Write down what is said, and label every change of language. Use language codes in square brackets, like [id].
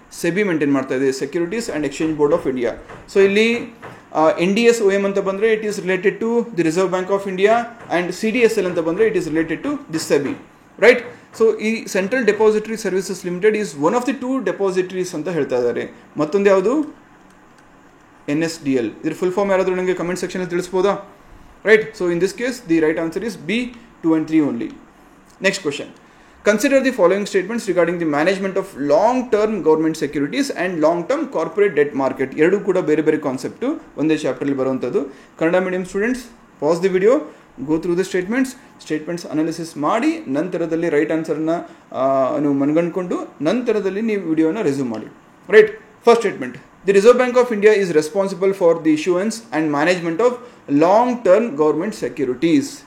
[kn] SEBI maintain ಮಾಡ್ತಾ ಇದೆ, securities and exchange board of India. So ಇಲ್ಲಿ NDSOM ಅಂತ ಬಂದರೆ [en] it is related to the reserve bank of India, [kn] and CDSL ಅಂತ ಬಂದರೆ [en] It is related to the SEBI. [kn] Right. So ಈ central depository services limited [en] is one of the 2 depositories [kn] ಅಂತ ಹೇಳ್ತಾ ಇದ್ದಾರೆ. ಮತ್ತೊಂದು ಯಾವುದು? NSDL. ಇದ್ರ ಫುಲ್ ಫಾರ್ಮ್ ಯಾರಾದರೂ ನನಗೆ ಕಮೆಂಟ್ ಸೆಕ್ಷನಲ್ಲಿ ತಿಳಿಸ್ಬೋದಾ? Right. [en] So in this case the right answer is B, 2 and 3 only. Next question. Consider the following statements regarding the management of long-term government securities and long-term corporate debt market. [kn] ಎರಡೂ ಕೂಡ ಬೇರೆ concept ಒಂದೇ ಚಾಪ್ಟರ್ಲಿ ಬರುವಂಥದ್ದು. Kannada medium students, [en] pause the video, go through the statements [kn] analysis ಮಾಡಿ ನಂತರದಲ್ಲಿ right ಆನ್ಸರ್ನ ನೀವು ಮನಗಂಡ್ಕೊಂಡು ನಂತರದಲ್ಲಿ ನೀವು ವಿಡಿಯೋನ ರೆಸ್ಯೂಮ್ ಮಾಡಿ. [en] Right, first statement, the reserve bank of India is responsible for the issuance and management of long term government securities.